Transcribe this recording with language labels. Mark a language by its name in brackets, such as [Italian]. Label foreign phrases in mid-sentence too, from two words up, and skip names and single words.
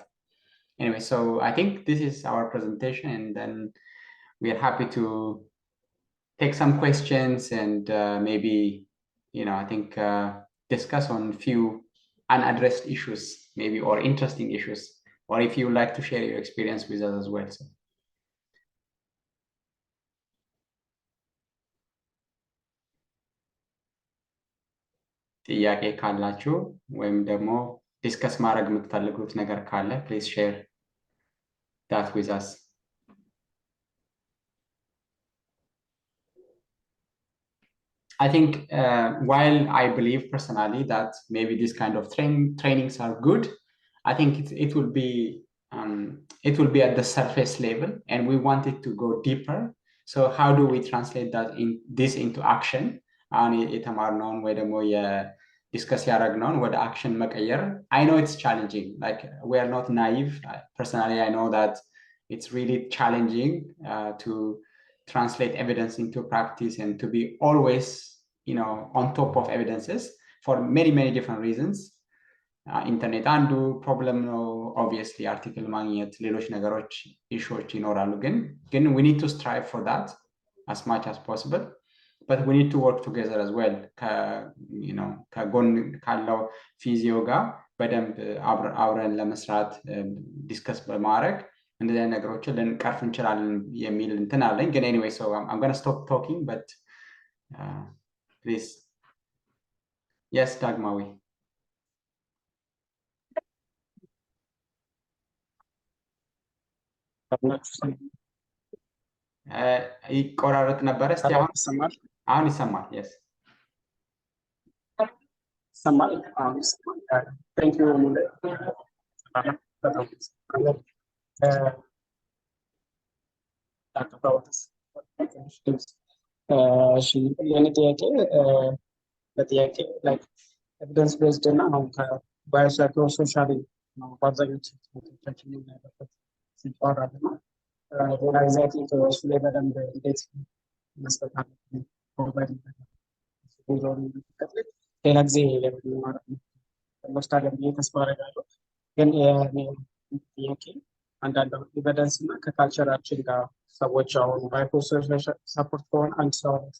[English] Anyway, so I think this is our presentation, and then we are happy to take some questions and maybe I think discuss on few unaddressed issues, maybe, or interesting issues, or if you would like to share your experience with us as well. So. [Amharic] ጥያቄ ካላችሁ ወይም ደግሞ ዲስከስ ማድረግ የምትፈልጉት ነገር ካለ [English] please share that with us. I think while I believe personally that maybe this kind of trainings are good, I think it will be at the surface level, and we want it to go deeper. So how do we translate this into action? [Amharic] የተማርነውን ወይ ደግሞ ዲስከስ ያደረግነውን ወደ አክሽን መቀየር። [English] I know it's challenging. Like, we are not naive. Personally, I know that it's really challenging to translate evidence into practice and to be always on top of evidences for many different reasons. [Amharic] Internet አንዱ ፕሮብለም ነው። [English] obviously article [Amharic] ማግኘት፣ ሌሎች ነገሮች ኢሹዎች ይኖራሉ፣ ግን [English] we need to strive for that as much as possible, but we need to work together as well. [Amharic] ከጎን ካለው ፊዚዮ ጋር በደንብ አብረን ለመስራት ዲስከስ በማድረግ እንደዚህ አይነት ነገሮችን ልንቀርፍ እንችላለን የሚል እንትን አለኝ። ግን [English] anyway, so I'm going to stop talking, but please. Yes, [Amharic] ዳግማዊ። ይቆራረጥ ነበር። እስቲ አሁን ይሰማል። yes ይሰማል። [English] thank you [Amharic] የኔ ጥያቄ በጥያቄ [English] like evidence based [Amharic] እና አሁን ከባዮሳይኮሶሻል ነው በአብዛኞቹ ትምህርቶቻችን የምናደርገው ሲባል ነው። ሌላ ጊዜ እሱ ላይ በደንብ እንዴት መስጠት አለብን ፕሮቫይድ ሌላ ጊዜ ማለት ነው ወስዳለን ብዬ ተስፋ አደርጋለሁ። ግን ጥያቄ አንዳንድ ኤቪደንስ እና ከካልቸራችን ጋር ሰዎች አሁን [English] biopsychosocial support [Amharic] ከሆነ አንድ ሰው